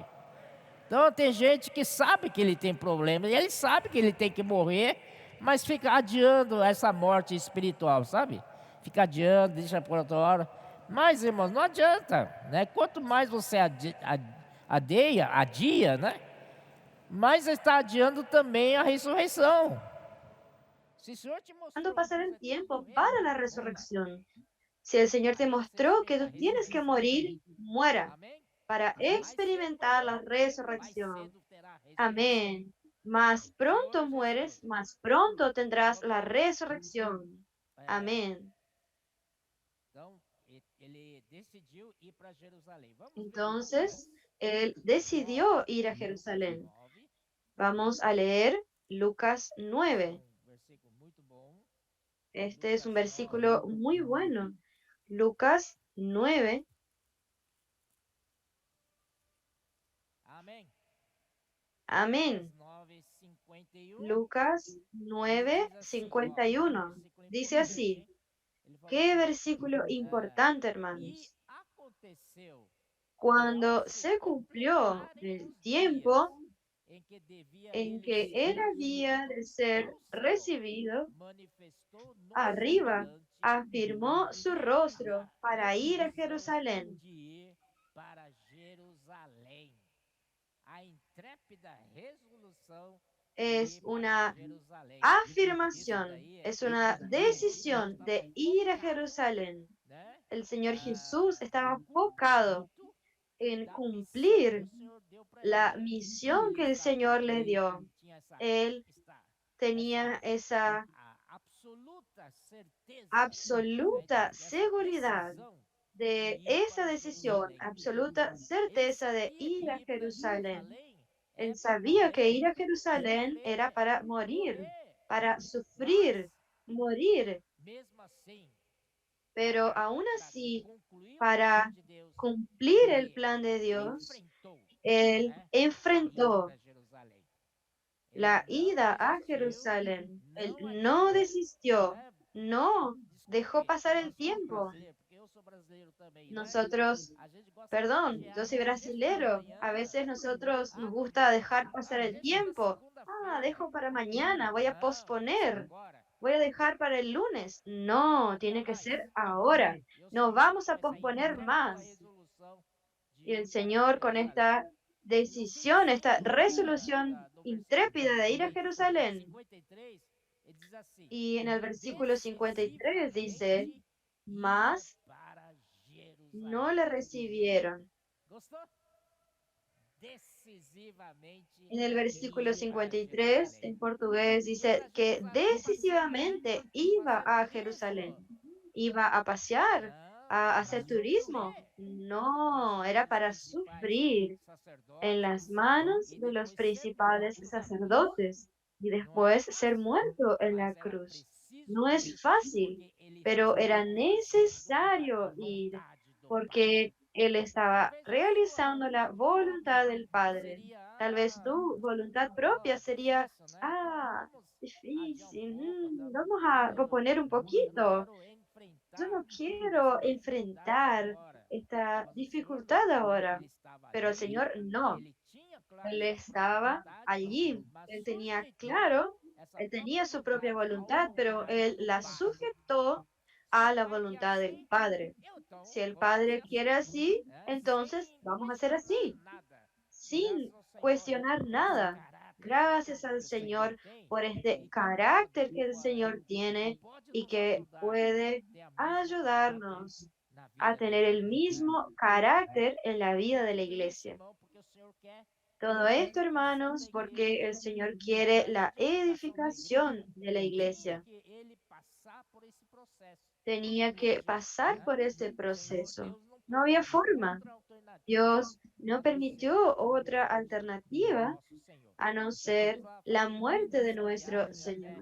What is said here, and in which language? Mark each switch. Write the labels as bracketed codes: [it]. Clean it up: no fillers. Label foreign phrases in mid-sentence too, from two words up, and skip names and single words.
[pt] Então tem gente que sabe que ele tem problema, e ele sabe que ele tem que morrer, mas fica adiando essa morte espiritual, sabe? Fica adiando, deixa por outra hora. Mas, irmãos, não adianta, né? Quanto mais você adia, né? Mais está adiando também a ressurreição. Se o Senhor te [es] ¿Cuándo [pt] mostrou que [es] pasar el [pt] você tem que [es] tiempo [pt] morrer, [es] para la [pt] morra. [es] resurrección? Si el Señor te [pt] Aí você [es] mostró que [pt] será [es] tú tienes que morir, [pt] ressuscitado. [es] muera [pt] Amém? [es] para [pt] Mais cedo ou [es] experimentar la [pt] tarde, mais [es] resurrección. [pt] cedo terá a ressurreição. [es] Amén. Más pronto [pt] Senhor Jesus. [es] mueres, más pronto tendrás la [pt] Glória. [es] resurrección. [pt] É, [es] Amén. [pt] então, ele decidiu ir para Jerusalém. Vamos ver Lucas [es] Entonces, él decidió [pt] 9. [es] ir a Lucas Jerusalén. 9. Vamos a leer Lucas [pt] É [es] 9. [pt] um versículo muito bom. [es] Este es un Lucas 9. versículo muy bueno. [pt] Lucas 9. Amém. Lucas [es] Amén. [pt] 9, 51. [es] Lucas [pt] Ele [es] 9, [pt] diz assim, ó, um [es] 51. [pt] versículo [es] Dice [pt] importante, [es] así. [pt] hein? Ele fala [es] Qué [pt] assim, [es] versículo [pt] é, [es] importante, [pt] e [es] hermanos. [pt] aconteceu que ao [es] Cuando [pt] se [es] se cumplió [pt] completarem [es] el [pt] os dias [es] tiempo [pt] em que devia [es] en [pt] ele [es] que él [pt] ser [es] había de ser [pt] do céu, [es] recibido [pt] manifestou no [es] arriba, [pt] semblante [es] afirmó su rostro [pt] da [es] para ir a [pt] decisão [es] Jerusalén. [pt] de ir para Jerusalém. A intrépida resolução de [es] Es [pt] ir para [es] una [pt] Jerusalém. Isso [es] afirmación, [pt] daí é [es] es una decisión de [pt] estava [es] ir a [pt] focado, [es] Jerusalén. [pt] né? [es] El Señor Jesús [pt] No [es] estaba enfocado [pt] cumprimento [es] en [pt] da missão que [es] cumplir [pt] o Senhor deu para [es] la [pt] ele. E [es] misión [pt] ele [es] que el [pt] estava, [es] Señor le dio. [pt] ele tinha [es] Él tenía [pt] essa [es] esa [pt] absoluta certeza, né, [es] absoluta [pt] dessa [es] seguridad [pt] decisão de [es] de [pt] ir [es] esa [pt] para [es] decisión, [pt] Jerusalém. [es] absoluta [pt] Ele [es] certeza de [pt] sabia que [es] ir a [pt] ir para [es] Jerusalén. [pt] Jerusalém é [es] Él [pt] para [es] sabía que [pt] morrer, [es] ir a Jerusalén era [pt] sofrer, [es] para morir, [pt] morrer. [es] para [pt] Mas, [es] sufrir, morir, [pt] mesmo assim, [es] pero aún así, [pt] concluir o plano [es] para [pt] de Deus, [es] cumplir el [pt] ele [es] plan de Dios, [pt] enfrentou, [es] él [pt] né, a ida [es] enfrentó [pt] para Jerusalém. Ele [es] la [pt] não [es] ida a [pt] desistiu, [es] Jerusalén. Él [pt] não [es] no [pt] adiou, [es] desistió, [pt] né? [es] no dejó [pt] Desculpe, [es] pasar el [pt] nós somos [es] tiempo. [pt] brasileiros, porque eu sou brasileiro também, né? [es] Nosotros, [pt] A gente gosta de [es] perdón, yo [pt] adiar, [es] soy [pt] né? Deixa para [es] brasilero. A [pt] amanhã. [es] veces nosotros nos [pt] Ah, não, [es] gusta dejar pasar [pt] a [es] el [pt] gente vê [es] tiempo. Ah, [pt] segunda-feira. [es] dejo para mañana, voy a [pt] Não, tem que ser [es] posponer, [pt] agora. [es] voy a dejar para el lunes. No, tiene que [pt] Jamais. [es] ser ahora. [pt] E o [es] No [pt] Senhor, [es] vamos [pt] com [es] a [pt] essa [es] posponer [pt] intrépida [es] más. [pt] resolução de [es] Y el [pt] ir para [es] Señor con [pt] Jerusalém. [es] esta [pt] No [es] decisión, esta [pt] 25 [es] resolución [pt] do versículo [es] intrépida de ir a Jerusalén. [pt] 53, ele diz assim: [es] Y en el versículo 53 dice, [pt] decisivamente ir [es] mas [pt] para [es] no [pt] Jerusalém. [es] le recibieron. [pt] Gostou? Decisivamente [es] En el versículo [pt] ir para [es] 53, [pt] Jerusalém. [es] en portugués, [pt] Ir [es] dice [pt] para [es] que [pt] Jerusalém [es] decisivamente iba [pt] fazer [es] a Jerusalén. [pt] turismo. [es] Iba a pasear, [pt] Não, [es] a [pt] para [es] hacer turismo. [pt] sofrer nas [es] No, era [pt] mãos dos [es] para [pt] principais [es] sufrir en [pt] sacerdotes [es] las manos [pt] e [es] de los [pt] depois ser [es] principales [pt] morto na cruz. [es] sacerdotes y [pt] Não era [es] después ser [pt] fácil, [es] muerto en la [pt] mas era [es] cruz. [pt] preciso [es] No es [pt] ir, [es] fácil, [pt] porque ele [es] pero era [pt] estava fazendo [es] necesario [pt] a [es] ir [pt] vontade do Pai. [es] porque él estaba [pt] Talvez a sua [es] realizando la [pt] vontade própria [es] voluntad del Padre. [pt] seria, [es] Tal vez tu voluntad propia sería, [pt] difícil, né? Então vamos adiar um [es] difícil, [pt] pouco, [es] vamos a [pt] né? [es] proponer un [pt] Eu não [es] poquito. [pt] quero [es] Yo [pt] enfrentar [es] no quiero [pt] essa dificuldade [es] enfrentar [pt] agora. [es] esta [pt] Mas o Senhor [es] dificultad [pt] não. [es] ahora. [pt] Ele estava [es] Pero el [pt] ali, [es] Señor no. [pt] ele tinha clara [es] Él [pt] sua própria [es] estaba [pt] vontade, [es] allí. [pt] mas [es] Él tenía [pt] sujeitou [es] claro, [pt] essa [es] él tenía [pt] própria [es] su propia [pt] vontade à [es] voluntad, pero [pt] vontade [es] él [pt] do [es] la [pt] Pai. [es] sujetó [pt] Se o [es] a la [pt] Pai quer [es] voluntad del [pt] assim, [es] Padre. [pt] eu então [es] Si el [pt] vou fazer [es] Padre quiere [pt] assim, [es] así, [pt] né? [es] entonces [pt] Sem [es] vamos a hacer [pt] questionar [es] así, [pt] nada. Graças [es] sin [pt] ao Senhor [es] cuestionar [pt] por esse [es] nada. [pt] caráter [es] Gracias al [pt] que o Senhor [es] Señor [pt] tem [es] por este [pt] e que [es] carácter que el Señor tiene [pt] pode [es] y [pt] nos [es] que [pt] ajudar [es] puede [pt] a ter o mesmo caráter [es] ayudarnos [pt] na [es] a [pt] vida da [es] tener el [pt] igreja. [es] mismo carácter en la vida de la [pt] Tudo isso, [es] iglesia. [pt] irmão, porque o Senhor quer [es] Todo esto, hermanos, porque el Señor quiere la edificación de la iglesia. Tenía que pasar por este proceso. No había forma. Dios no permitió otra alternativa a no ser la muerte de nuestro Señor.